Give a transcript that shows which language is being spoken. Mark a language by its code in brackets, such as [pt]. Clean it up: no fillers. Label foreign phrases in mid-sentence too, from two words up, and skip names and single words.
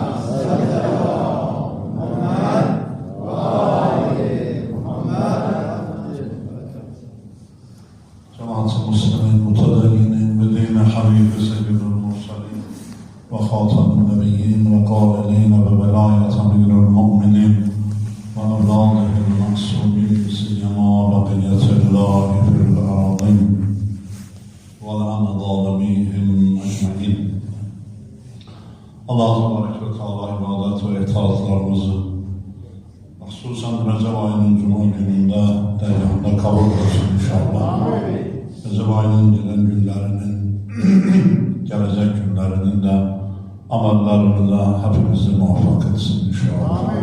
[ar] جماعة المسلمين متدينين بدين حبيب سيد المرسلين وخاتم النبيين وقائلين بولاية أمير المؤمنين وأولاده المعصومين سيما بقية الله في الأراضين ولعن ظالميهم أجمعين. [tr] Allah [ar] تبارك وتعالى [tr] ibadet ve itaatlarımızı hususan Recep ayının Cuma gününde dergahında kabul etsin inşallah. Recep ayının gelen günlerinin, gelecek günlerinin de amellerimize hepimizi muvaffak etsin inşallah.